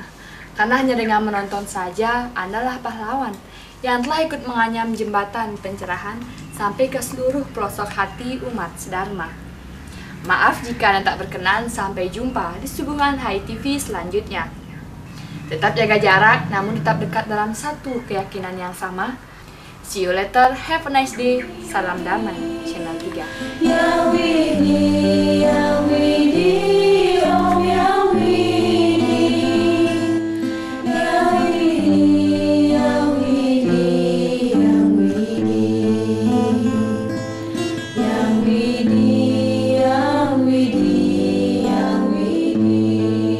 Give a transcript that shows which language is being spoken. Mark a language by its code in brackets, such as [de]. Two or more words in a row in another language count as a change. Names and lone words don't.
[id] Karena hanya dengan menonton saja, Anda lah pahlawan yang telah ikut menganyam jembatan pencerahan sampai ke seluruh pelosok hati umat sedharma. Maaf jika Anda tak berkenan, sampai jumpa di suguhan Hai TV selanjutnya. Tetap jaga jarak, namun tetap dekat dalam satu keyakinan yang sama. [en] See you later, have a nice day. [id] Salam damai, Channel 3. Ya Widi, Ya Widi, Om Ya Widi. Ya Widi, Ya Widi, Ya Widi. Ya Widi, Ya Widi, Ya Widi.